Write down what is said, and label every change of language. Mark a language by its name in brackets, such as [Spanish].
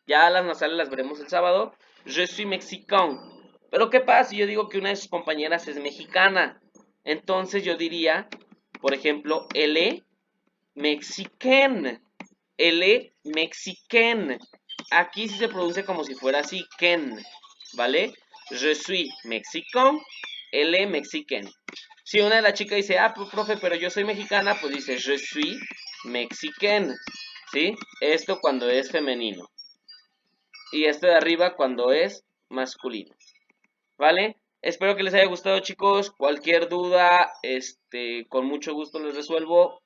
[Spanish] Ya las nasales las veremos el sábado. [French] Je suis mexicain. [Spanish] Pero ¿qué pasa si yo digo que una de sus compañeras es mexicana? Entonces yo diría, por ejemplo, [French] elle mexicaine. Elle mexicaine. [Spanish] Aquí sí se pronuncia como si fuera así, ken, ¿vale? [French] Je suis mexicain, elle mexicaine. [Spanish] Si una de las chicas dice, ah, profe, pero yo soy mexicana, pues dice, [French] je suis mexicaine, [Spanish] ¿sí? Esto cuando es femenino. Y esto de arriba cuando es masculino, ¿vale? Espero que les haya gustado, chicos. Cualquier duda, con mucho gusto les resuelvo.